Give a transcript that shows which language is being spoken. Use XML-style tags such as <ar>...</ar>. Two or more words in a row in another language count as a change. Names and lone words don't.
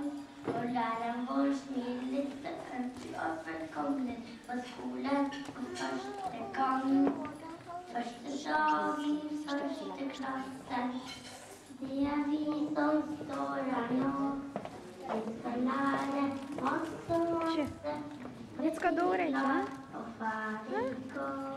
<sv>Och läraren vår snillista önskar välkommen på skolan för första gången. Första dag i första klassen. Det är vi som står här nu. Vi ska lära oss och måste.</sv> <ro>Veți cadouri aici, da?</ro> <sv>Och varje</sv>